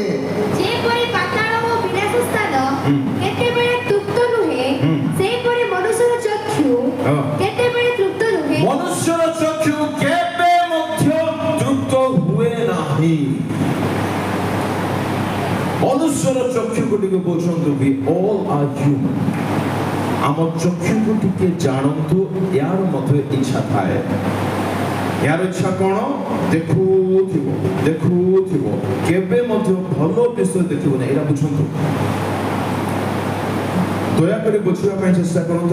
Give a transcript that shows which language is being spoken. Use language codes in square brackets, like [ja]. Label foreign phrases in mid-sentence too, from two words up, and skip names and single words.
[or] ଯେପରି ପାତାଳ ଓ ବିନାଶ ସ୍ଥାନ କେତେବେଳେ ତୃପ୍ତ ନୁହେଁ, ସେହିପରି ମନୁଷ୍ୟର ଚକ୍ଷୁ କେତେବେଳେ ତୃପ୍ତ ନୁହେଁ। ମନୁଷ୍ୟର ଚକ୍ଷୁ କେବେ ମଧ୍ୟ ତୃପ୍ତ ହୁଏ ନାହିଁ। ମନୁଷ୍ୟର ଚକ୍ଷୁକୁ ଟିକେ ବୁଝନ୍ତୁ, [en] we all are human। [or] ଆମ ଚକ୍ଷୁକୁ ଟିକେ ଜାଣନ୍ତୁ, ୟାର ମଧ୍ୟ ଇଚ୍ଛା ଥାଏ। ୟାର ଇଚ୍ଛା କ'ଣ? ଦେଖୁଥିବ, କେବେ ମଧ୍ୟ ଭଲ ବିଷୟ ଦେଖିବ ନାହିଁ। ଏଇଟା ବୁଝନ୍ତୁ, ଦୟାକରି ବୁଝିବା ପାଇଁ ଚେଷ୍ଟା କରନ୍ତୁ।